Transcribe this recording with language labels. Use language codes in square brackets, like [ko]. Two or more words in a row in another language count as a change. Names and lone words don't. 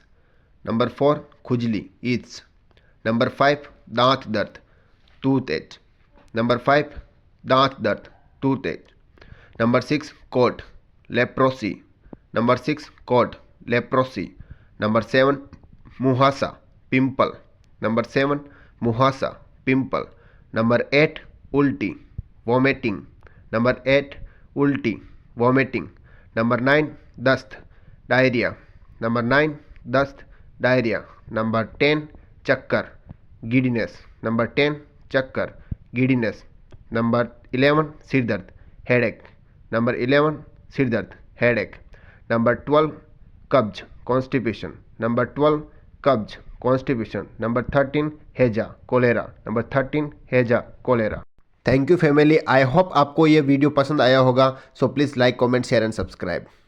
[en] Number four, khujli, itch. Number five, daant dard, toothache. Number five, daant dard, toothache. Number six, coat, leprosy. Number six, coat, leprosy. Number seven, muhasa, pimple. Number seven, muhasa, pimple. Number eight, ulti, vomiting. Number eight, ulti, vomiting. Number nine, dast, diarrhea. Number nine, dast, diarrhea. Number 10, chakkar, giddiness. Number 10, chakkar, giddiness. Number 11, sirdard, headache. Number 11, sirdard, headache. Number 12, kabj, constipation. Number 12, kabj, constipation. Number 13, heja, cholera. Number 13, heja, cholera. thank you family, I hope [hi] आपको ये वीडियो पसंद आया होगा. [en] so please like, comment, share and subscribe.